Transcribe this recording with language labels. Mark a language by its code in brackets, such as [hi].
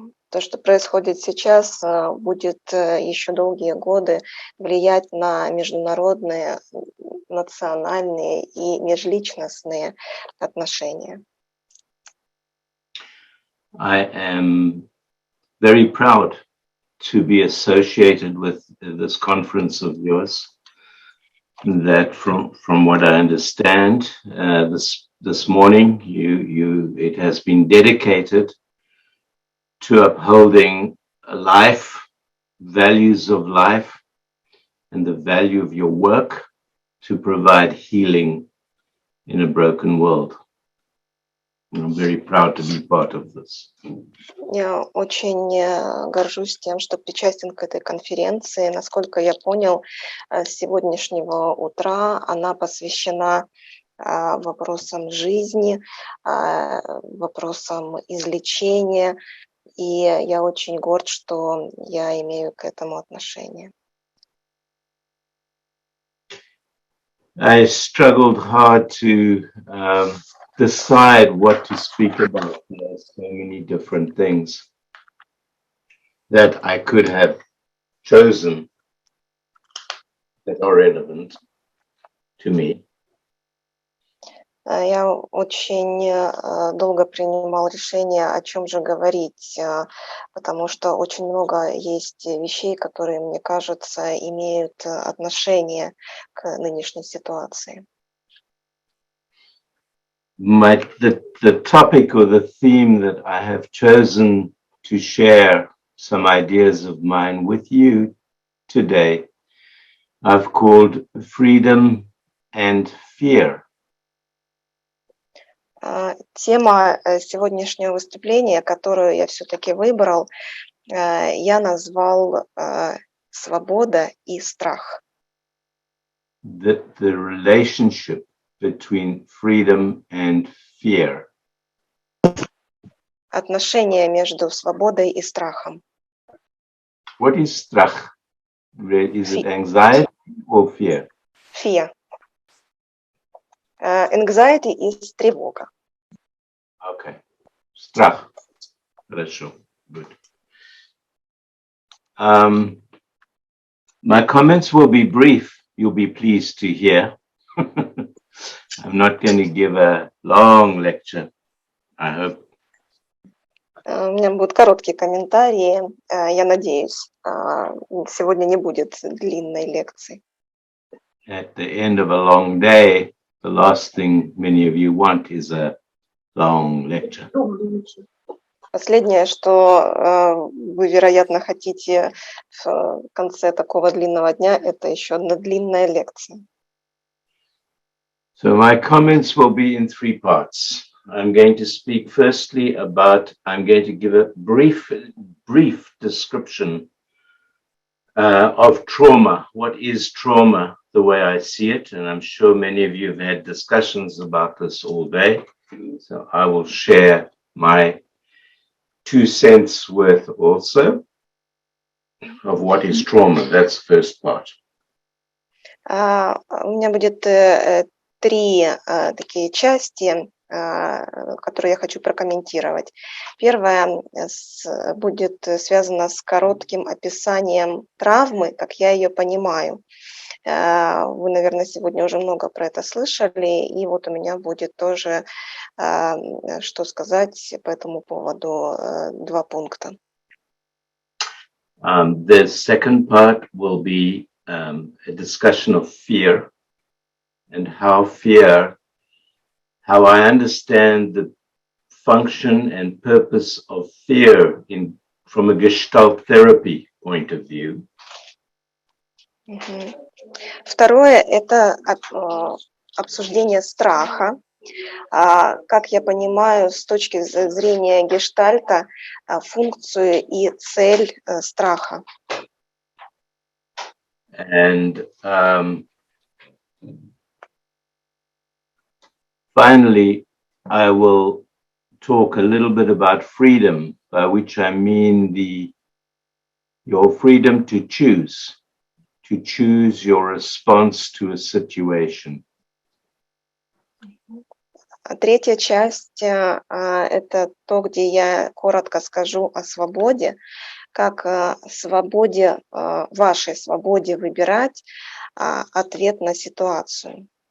[ru] То, что происходит сейчас, будет еще долгие годы влиять на международные, национальные и межличностные отношения. [en] I am very proud to be associated with this conference of yours. That from what I understand, this morning, it has been dedicated to upholding life, values of life, and the value of your work to provide healing in a broken world. And I'm very proud to be part of this. [ru] Я очень горжусь тем, что причастен к этой конференции. Насколько я понял, с сегодняшнего утра она посвящена вопросам жизни, вопросам излечения. И я очень горд, что я имею к этому отношение. [en] I struggled hard to decide what to speak about. There are so many different things that I could have chosen that are relevant to me. [ru] Я очень долго принимал решение, о чем же говорить, потому что очень много есть вещей, которые, мне кажется, имеют отношение к нынешней ситуации. [en] The topic or the theme that I have chosen to share some ideas of mine with you today, I've called freedom and fear. [ru] Тема сегодняшнего выступления, которую я все-таки выбрал, я назвал «Свобода и страх». [en] The relationship between freedom and fear. [ru] Отношения между свободой и страхом. [en] What is [ru] страх? [en] Is it anxiety or fear? Fear. Anxiety is [ru] тревога. [en] Okay. [ru] Страх. Хорошо. [en] Good. My comments will be brief. You'll be pleased to hear. I'm not going to give a long lecture, I hope. [ru] У меня будут короткие комментарии. Я надеюсь, сегодня не будет длинной лекции. [en] At the end of a long day, the last thing many of you want is a long lecture. [ru] Последнее, что вы, вероятно, хотите в конце такого длинного дня, это еще одна длинная лекция. [en] So my comments will be in three parts. I'm going to speak firstly I'm going to give a brief description of trauma. What is trauma, the way I see it? And I'm sure many of you have had discussions about this all day. So I will share my 2 cents worth also of what is trauma. That's the first part. [ru] У меня будет 3 такие части, которые я хочу прокомментировать. Первая будет связана с коротким описанием травмы, как я ее понимаю. Вы, наверное, сегодня уже много про это слышали, и вот у меня будет тоже что сказать по этому поводу, 2 пункта. [en] The second part will be a discussion of fear and how I understand the function and purpose of fear from a Gestalt-terapii point of view. [ru] Второе – это обсуждение страха. Как я понимаю, с точки зрения гештальта, функцию и цель страха. [en] And finally, I will talk a little bit about freedom, by which I mean your freedom to choose your response to a situation. [ru] Третья часть – это то, где я коротко скажу о свободе, как свободе, вашей свободе выбирать ответ на ситуацию.